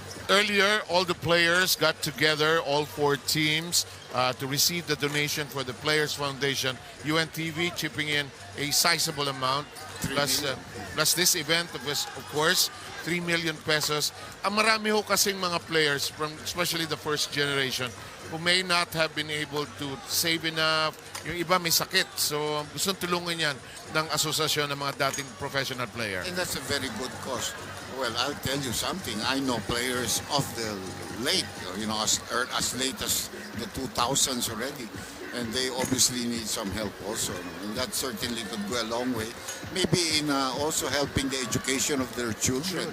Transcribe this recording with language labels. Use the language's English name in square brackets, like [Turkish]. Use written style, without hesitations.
[English] Earlier, all the players got together, all 4 teams, to receive the donation for the Players Foundation. UNTV chipping in a sizable amount, plus this event, of course, 3 million pesos. [Filipino] Ang marami ho kasing mga [English] players, from especially the first generation, who may not have been able to save enough. [Filipino] Yung iba may sakit. So, gustong tulungan yan ng asosasyon ng mga dating professional player. [English] And that's a very good cause. Well, I'll tell you something. I know players of the late, as late as the 2000s already. And they obviously need some help also. And that certainly could go a long way. Maybe in also helping the education of their children.